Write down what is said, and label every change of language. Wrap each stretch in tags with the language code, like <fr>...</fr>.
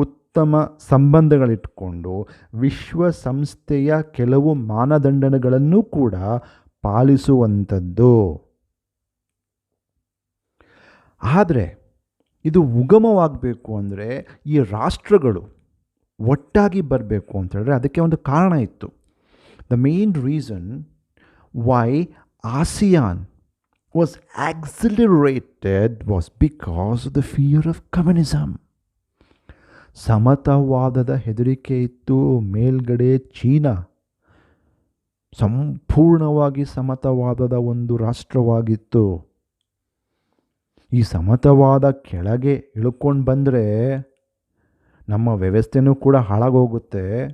<kn>ಉತ್ತಮ ಸಂಬಂಧಗಳಿಟ್ಕೊಂಡು ವಿಶ್ವಸಂಸ್ಥೆಯ ಕೆಲವು ಮಾನದಂಡಗಳನ್ನು ಕೂಡ ಪಾಲಿಸುವಂಥದ್ದು. ಆದರೆ ಇದು ಉಗಮವಾಗಬೇಕು ಅಂದರೆ ಈ ರಾಷ್ಟ್ರಗಳು ಒಟ್ಟಾಗಿ ಬರಬೇಕು ಅಂತ ಹೇಳಿದ್ರೆ ಅದಕ್ಕೆ ಒಂದು ಕಾರಣ ಇತ್ತು.</kn> <en>The main reason why ASEAN was accelerated was because of the fear of communism.</en> <kn>ಸಮತಾವಾದದ ಹೆದರಿಕೆ ಇತ್ತು. ಮೇಲ್ಗಡೆ ಚೀನಾ ಸಂಪೂರ್ಣವಾಗಿ ಸಮತಾವಾದದ ಒಂದು ರಾಷ್ಟ್ರವಾಗಿತ್ತು. ಈ ಸಮತಾವಾದ ಕೆಳಗೆ ಇಳ್ಕೊಂಡು ಬಂದರೆ ನಮ್ಮ ವ್ಯವಸ್ಥೆನೂ ಕೂಡ ಹಾಳಾಗೋಗುತ್ತೆ.</kn>